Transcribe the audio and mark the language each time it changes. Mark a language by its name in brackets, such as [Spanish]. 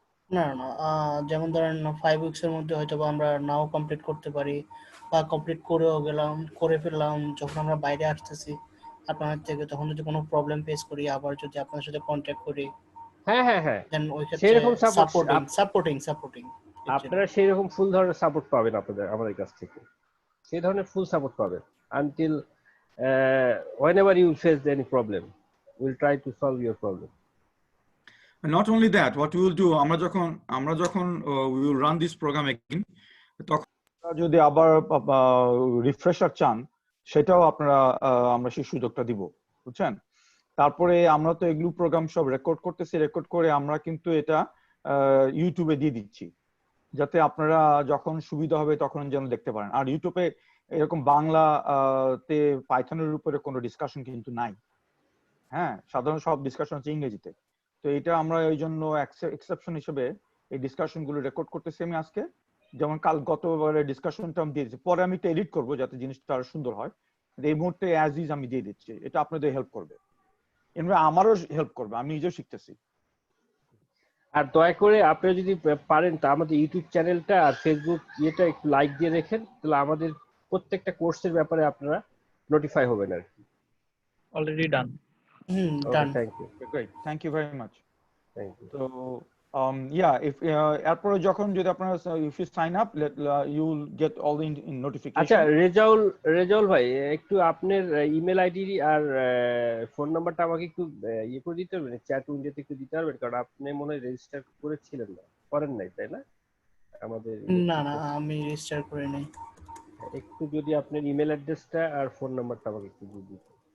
[Bangla] না না, যেমন ধরেন 5 উইকস এর মধ্যে হয়তো বা আমরা নাও কমপ্লিট করতে পারি, বা কমপ্লিট করে ফেললাম, যখন আমরা বাইরে আসতেছি আপনাদের থেকে, তখন যদি কোনো প্রবলেম ফেস করি, আবার যদি আপনার সাথে কন্ট্যাক্ট করি, হ্যাঁ হ্যাঁ হ্যাঁ, দেন ওই ক্ষেত্রে সেরকম সাপোর্ট সাপোর্টিং আপনারা সেরকম ফুল ধরনের সাপোর্ট পাবেন আমাদের কাছ থেকে, সেই ধরনের ফুল সাপোর্ট পাবেন until [English] whenever you face any problem, we'll try to solve your problem. Not only that, what we will do, [Bangla] আমরা যখন [English] we will run this program again, তখন [Bangla] যদি আবার রিফ্রেশার চান, সেটাও আপনারা আমরা সেই সুযোগটা দিব, বুঝছেন? তারপরে আমরা তো এগুলো প্রোগ্রাম সব রেকর্ড করতেছি, রেকর্ড করে আমরা কিন্তু এটা ইউটিউবে দিয়ে দিচ্ছি, যাতে আপনারা যখন সুবিধা হবে তখন যেন দেখতে পারেন। আর ইউটিউবে এরকম বাংলা তে পাইথনের উপরে কোনো ডিসকাশন কিন্তু নাই। হ্যাঁ, সাধারণ সব ডিসকাশন হচ্ছে ইংরেজিতে। তো এটা আমরা এই জন্য এক্সেপশন হিসেবে এই ডিসকাশন গুলো রেকর্ড করতেছি আমি আজকে। যেমন গতবারে ডিসকাশনটা আমি দিয়ে দিচ্ছি, পরে আমি এটা এডিট করবো যাতে জিনিসটা আরো সুন্দর হয়। এই মুহূর্তে অ্যাজ ইজ আমি দিয়ে দিচ্ছি, এটা আপনাদের হেল্প করবে, এমনি আমারও হেল্প করবে, আমি নিজেও শিখতেছি। আর দয়া করে আপনারা যদি পারেন তা আমাদের ইউটিউব চ্যানেলটা আর ফেসবুক ইয়েটা একটু লাইক দিয়ে রেখেন, তাহলে আমাদের প্রত্যেকটা কোর্সের ব্যাপারে আপনারা নোটিফাই হবেন আর কি। [English] Already done. Done. Thank you, great, thank you very much. Thank you. তো if [Bangla] এরপরে যখন যদি আপনারা [English] if you sign up, you will get all the notification. [Bangla] আচ্ছা রেজাউল ভাই, একটু আপনার ইমেল আইডি আর ফোন নাম্বারটা আমাকে একটু ইয়ে করে দিতে পারবেন, চ্যাট উইন্ডোতে একটু দিতে পারবেন, কারণ আপনি মনে হয় রেজিস্টার করেছিলেন না, করেন নাই তাই না? আমাদের না না, আমি রেজিস্টার করে নাই। একটু যদি আপনার ইমেল অ্যাড্রেসটা আর ফোন নাম্বারটা আমাকে একটু দিয়ে দিতেন।